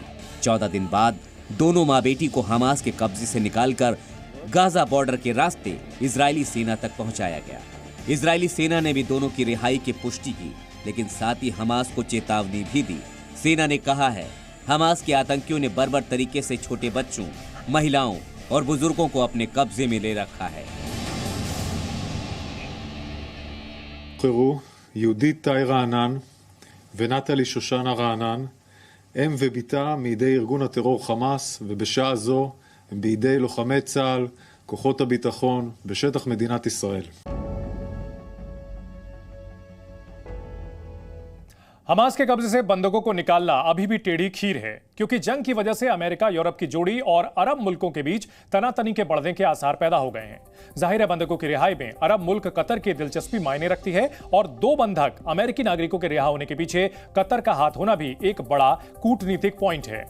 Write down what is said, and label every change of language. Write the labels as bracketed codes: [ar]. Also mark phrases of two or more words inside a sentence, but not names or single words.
[hi] 14 दिन बाद दोनों मां बेटी को हमास के कब्जे से निकालकर गाजा बॉर्डर के रास्ते इजरायली सेना तक पहुंचाया गया। इजरायली सेना ने भी दोनों की रिहाई की पुष्टि की, लेकिन साथ ही हमास को चेतावनी भी दी। सेना ने कहा है, हमास के आतंकियों ने बर्बर तरीके से छोटे बच्चों, महिलाओं और बुजुर्गों को अपने कब्जे में ले रखा है। [he] יהודית טאי רענן ונטלי שושנה רענן, אם וביתה מידי ארגון הטרור חמאס, ובשעה זו הם בידי לוחמי צה"ל, כוחות הביטחון, בשטח מדינת ישראל. [hi] हमास के कब्जे से बंधकों को निकालना अभी भी टेढ़ी खीर है, क्योंकि जंग की वजह से अमेरिका यूरोप की जोड़ी और अरब मुल्कों के बीच तनातनी के बढ़ने के आसार पैदा हो गए हैं। जाहिर है बंधकों की रिहाई में अरब मुल्क कतर की दिलचस्पी मायने रखती है, और 2 बंधक अमेरिकी नागरिकों के रिहा होने के पीछे कतर का हाथ होना भी एक बड़ा कूटनीतिक पॉइंट है।